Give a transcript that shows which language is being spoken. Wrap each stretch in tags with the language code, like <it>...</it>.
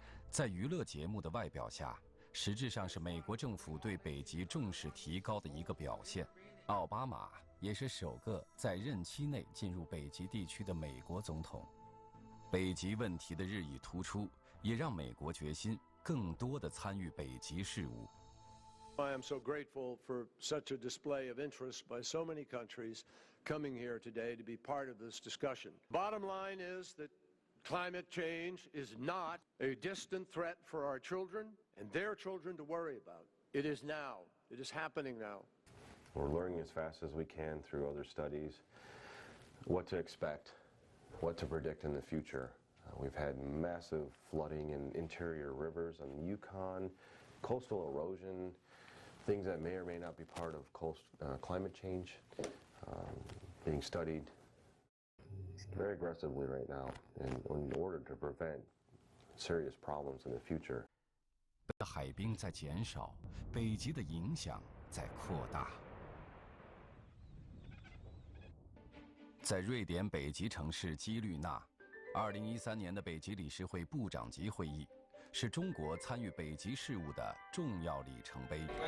<zh>在娱乐节目的外表下，实质上是美国政府对北极重视提高的一个表现。奥巴马也是首个在任期内进入北极地区的美国总统。北极问题的日益突出，也让美国决心更多地参与北极事务。</zh> <en>I am so grateful for such a display of interest by so many countries coming here today to be part of this discussion. Bottom line is that climate change is not a distant threat for our children and their children to worry about. It is now. It is happening now. We're learning as fast as we can through other studies what to expect, what to predict in the future. We've had massive flooding in interior rivers on the Yukon, coastal erosion, things that may or may not be part of climate change being studied very aggressively right now in order to prevent serious problems in the future.</en> <zh>海冰在减少，北极的影响在扩大。在瑞典北极城市基律纳，2013年的北极理事会部长级会议，是中国参与北极事务的重要里程碑。</zh>